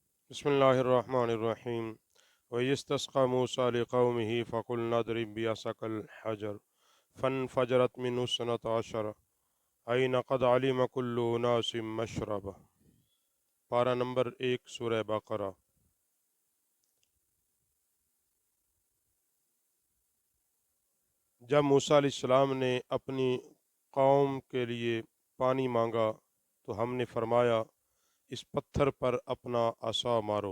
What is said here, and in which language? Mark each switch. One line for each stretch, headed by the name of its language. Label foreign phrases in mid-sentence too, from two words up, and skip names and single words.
Arabic: بسم الله الرحمن الرحيم واستسقى موسى لقومه فقلنا اضرب بعصاك الحجر فانفجرت منه اثنتا عشرة عين قد علم كل أناس مشربا.
Hindi: पारा नंबर 1 सूरह बक़रा। जब मूसा अलैहिस्सलाम ने अपनी कौम के लिए पानी मांगा तो हमने फरमाया, इस पत्थर पर अपना असा मारो।